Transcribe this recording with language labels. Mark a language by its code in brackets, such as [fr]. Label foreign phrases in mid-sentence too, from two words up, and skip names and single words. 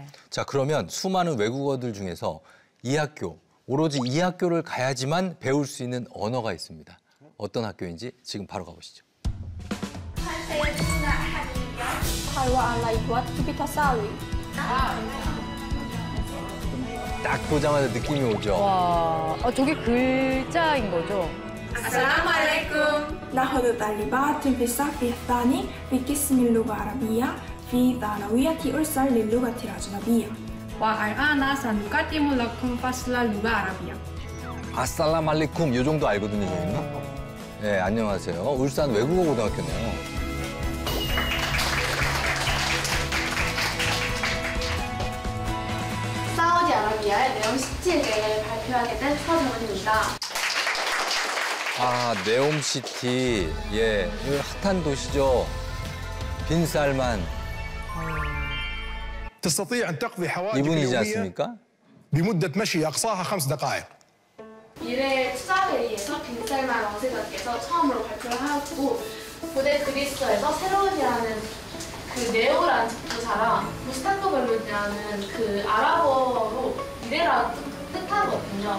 [ko] 자, 그러면 수많은 외국어들 중에서 이 학교, 오로지 이 학교를 가야지만 배울 수 있는 언어가 있습니다. 어떤 학교인지 지금 바로 가보시죠. 딱 보자마자 느낌이 오죠. 와, 저게 글자인 거죠? [ar] السلام عليكم. ناخذ طالبات في الصف الثاني في قسم اللغة العربية في ثانوية أرسل للغة الأجنبية. والآن سنقدم لكم فصل اللغة العربية. السلام عليكم [ko] 요 정도 알거든요, 저희는. 네, 안녕하세요. 울산 외국어 고등학교네요. 사우디아라비아의 네옴시티에 대해 발표하게 된 서정은입니다. 네옴시티. 예, 핫한 도시죠. 빈살만. 이분이지 않습니까? [ar] بمدة مشي أقصاها 5 دقائق. [ko] 미래 투자회의에서 빈살만 왕세자께서 처음으로 발표를 하였고 고대 그리스어에서 세로이라는 그 네오라는 부사랑 무스탄도벨론이라는 그 아랍어로 미래라는 뜻하거든요.